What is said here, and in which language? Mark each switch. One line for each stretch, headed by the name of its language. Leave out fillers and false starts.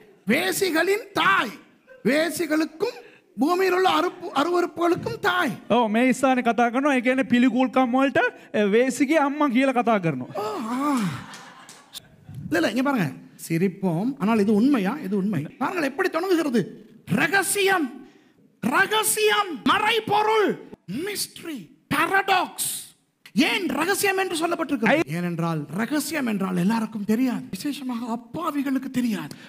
Tamil: வேசிகளின் தாய், வேசிகளுக்கும் பூமியில் உள்ள அருவருப்புகளுக்கும் தாய்.
Sinhala: ඔව් මේ ස්ථානේ කතා කරනවා. ඒ කියන්නේ පිළිකුල්කම් වලට වේසිගේ අම්මා කියලා කතා කරනවා.
Tamil: இல்ல இங்க பாருங்க, சிரிப்போம், ஆனால் இது உண்மையா? இது உண்மை. பாருங்கள் எப்படி தொடங்குகிறது. ரகசியம், ரகசியம், மறைபொருள்,
English: Mystery, paradox.
Tamil: ஏன் ரகசியம் என்று சொல்லப்பட்டிருக்கிறது? ஏனென்றால் ரகசியம் என்றால் எல்லாருக்கும் தெரியாது, விசேஷமாக அப்பாவிகளுக்கு தெரியாது.